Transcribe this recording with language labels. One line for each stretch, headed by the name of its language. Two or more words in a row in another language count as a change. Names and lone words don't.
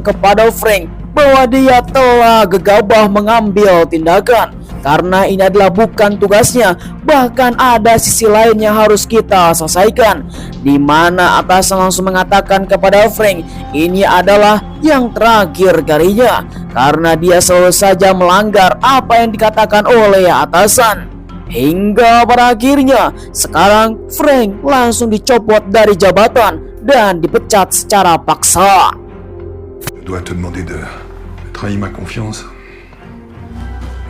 Indonesian: kepada Frank bahwa dia telah gegabah mengambil tindakan karena ini adalah bukan tugasnya, bahkan ada sisi lain yang harus kita selesaikan, di mana atasan langsung mengatakan kepada Frank ini adalah yang terakhir kalinya karena dia selalu saja melanggar apa yang dikatakan oleh atasan. Hingga pada akhirnya sekarang Frank langsung dicopot dari jabatan dan dipecat secara paksa.
French: Je dois te demander de trahir ma confiance.